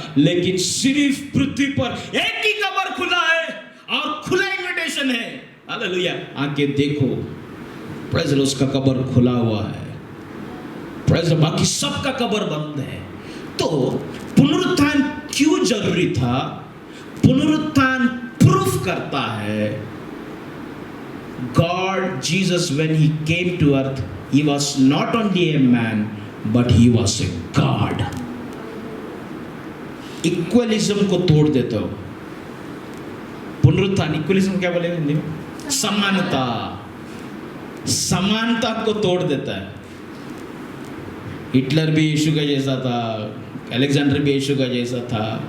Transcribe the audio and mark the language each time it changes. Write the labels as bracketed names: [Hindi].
[Hindi] लेकिन सिर्फ पृथ्वी पर एक ही कब्र खुला है और खुला इन्विटेशन है, हालेलुया। आके देखो, प्रेज़ द, उसका कब्र खुला हुआ है, प्रेज़ द, बाकी सबका कब्र बंद है। तो पुनरुत्थान क्यों जरूरी था? पुनरुत्थान प्रूफ करता है [English] God, Jesus, when he came to earth, he was not only a man, but he was a God. [Hindi] इक्वलिज्म को तोड़ देते हो। पुनरुत्थान, इक्वलिज्म क्या बोलेंगे हिंदी में? समानता, समानता को तोड़ देता है। हिटलर भी यीशु का जैसा था, अलेक्जेंडर भी यीशु का जैसा था।